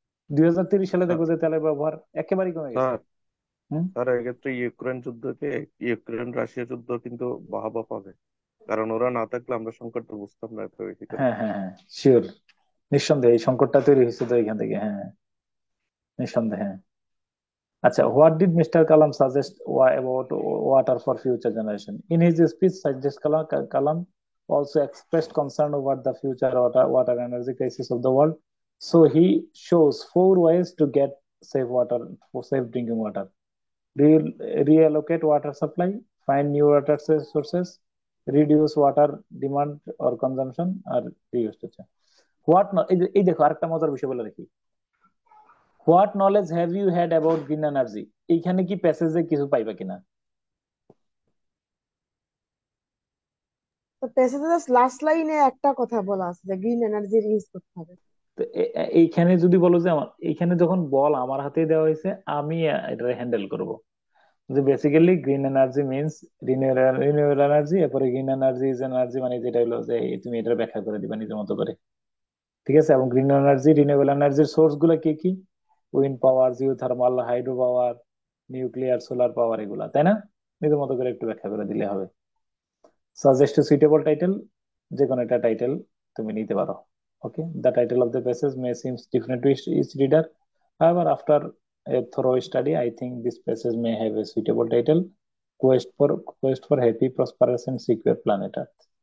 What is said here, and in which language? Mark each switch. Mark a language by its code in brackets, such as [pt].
[bn] 2030 সালে দেখবো যে তেলের ব্যবহার একেবারেই কমে গেছে। স্যার হম। স্যার এক্ষেত্রে ইউক্রেন রাশিয়া যুদ্ধ কিন্তু বাহাবা পাবে, কারণ ওরা না থাকলে আমরা সংকটটা বুঝতাম না এত বেশি করে। হ্যাঁ হ্যাঁ হ্যাঁ, শিওর। নিঃসন্দেহে এই সংকটটা তৈরি হয়েছে তো এখান থেকে, হ্যাঁ হ্যাঁ, নিঃসন্দেহে। [en] আচ্ছা, what did Mr. Kalam suggest about water for future generation? In his speech, suggest Kalam also expressed concern over the future water energy crisis of the world. So he shows 4 ways to get safe water, for safe drinking water. Reallocate water supply, find new water sources, reduce water demand or consumption, or reuse. What [bn] এই দেখো আরেকটা মজার বিষয় বলে রাখি। [en] What knowledge have you had about green energy? [bn] এইখানে কি প্যাসেজে কিছু পাইবা কিনা? তো প্যাসেজের লাস্ট লাইনে একটা কথা বলা আছে যে গ্রিন এনার্জির ইউজ করতে হবে। তো এইখানে যদি বলো যে আমার এইখানে যখন বল আমার হাতে দেওয়া হয়েছে, আমি এটা হ্যান্ডেল করব, যে basically [en] green energy means renewable energy, [bn] এরপরে গ্রিন এনার্জি ইজ এনার্জি, মানে যেটা হলো যে তুমি এটা ব্যাখ্যা করে দিবা নিজের মতো করে। ঠিক আছে? এবং গ্রিন এনার্জি রিনিউয়েবল এনার্জির সোর্স গুলো কি কি? উইন্ড পাওয়ার, Jio thermal, hydro power, nuclear, solar power, এগুলা, তাই না? নিজের মতো করে একটু ব্যাখ্যা করে দিলে হবে। সাজেস্ট সুইটেবল টাইটেল, যে কোনো একটা টাইটেল তুমি নিতে পারো। [en] Okay, the title of the passage may seems different to each reader, however after a thorough study I think this passage may have a suitable title: quest for happy, prosperous and secure planet earth.